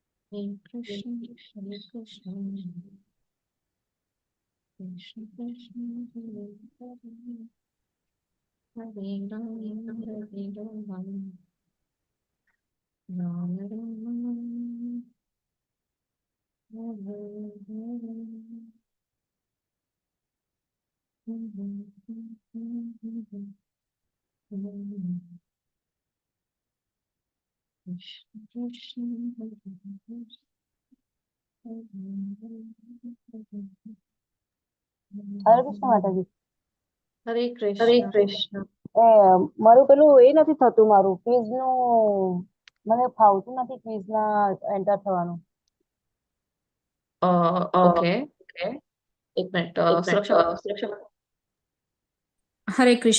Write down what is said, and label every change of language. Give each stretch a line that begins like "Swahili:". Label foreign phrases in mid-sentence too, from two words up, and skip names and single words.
Sanskrit: हरे कृष्ण हरे कृष्ण कृष्ण कृष्ण हरे हरे हरे राम हरे राम राम राम हरे हरे. कृष्ण कृष्ण हरे कृष्ण,
Gujarati: હરે કૃષ્ણ માતાજી. Hare હરે Krishna. કૃષ્ણ. મારું પેલું એ નથી થતું, મારું ક્વિઝ નું મને ફાવતું નથી ક્વિઝ ના એન્ટર થવાનું. Okay. એક મિનિટ સુરક્ષા હરે કૃષ્ણ